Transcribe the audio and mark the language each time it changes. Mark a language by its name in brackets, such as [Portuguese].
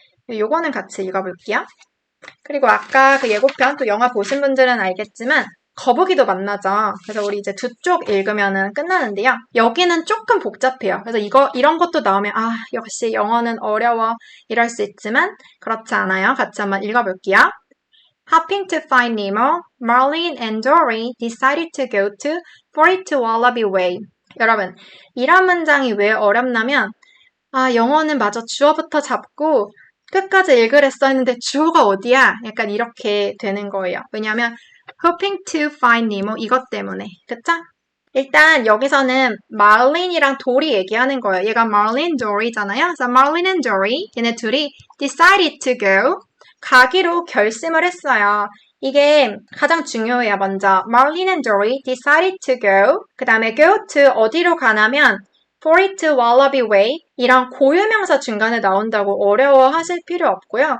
[Korean] 요거는 같이 읽어볼게요. 그리고 아까 그 예고편 또 영화 보신 분들은 알겠지만 거북이도 만나죠. 그래서 우리 이제 두 쪽 읽으면은 끝나는데요. 여기는 조금 복잡해요. 그래서 이런 것도 나오면 역시 영어는 어려워 이럴 수 있지만 그렇지 않아요. 같이 한번 읽어볼게요. [English] Hopping to find Nemo, Marlin and Dory decided to go to 42 Wallaby Way. [Korean] 여러분, 이런 문장이 왜 어렵냐면 영어는 마저 주어부터 잡고 끝까지 읽으랬어 했는데 주어가 어디야? 약간 이렇게 되는 거예요. 왜냐하면 [English] hoping to find Nemo [Korean] 이것 때문에. 그쵸? 일단 여기서는 말린이랑 도리 얘기하는 거예요. 얘가 Marlin, Dory잖아요. 그래서 Marlin and Dory 얘네 둘이 [English] decided to go [Korean] 가기로 결심을 했어요. 이게 가장 중요해요. 먼저 [English] Marlin and Dory decided to go [Korean] 그 다음에 go to 어디로 가냐면 42 Wallaby Way 이런 고유명사 중간에 나온다고 어려워하실 필요 없고요.